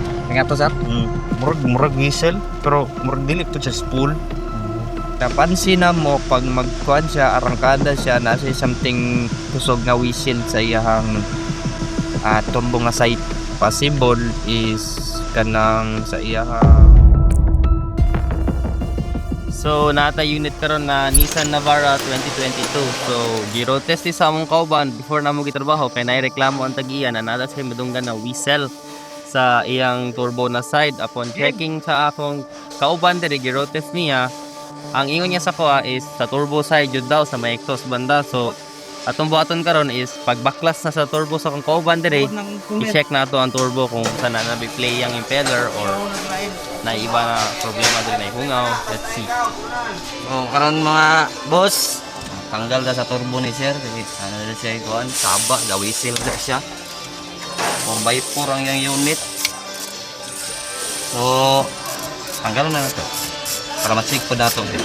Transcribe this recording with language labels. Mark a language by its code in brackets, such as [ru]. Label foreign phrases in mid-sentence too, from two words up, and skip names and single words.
[ceb] Nga to sir? Murag whistle pero murag dili to siya spool. Napansin na mo pag magkuhan siya, arangkada siya, nasa something kusog nga whistle sa iyahang turbo nga side. Possible is kanang sa iyahang. So nata unit karon na Nissan Navara 2022. So giro test sa among kauban before na mo gitrabaho kay naireklamo ang tag-iya na nata sa madunggan na whistle sa iyang turbo na side. [en] Upon checking [ceb] sa akong kauban diri giro test niya, ang ingon niya sa kuha is sa [en] turbo side [ceb] jud daw sa may exhaust banda. So atong buhaton karon is pag backlash na sa turbo sa akong kauban diri, i-check na to ang turbo kung saan na play ang impeller or na iba na problema diri na hungaw. Let's see. Oh, karon mga boss, tanggal na sa turbo ni sir kasi ano na siya ikuan, saba, ga whistle na siya. Kung by 4 ang yung unit. So, tanggal na to. Para ma-check po nato.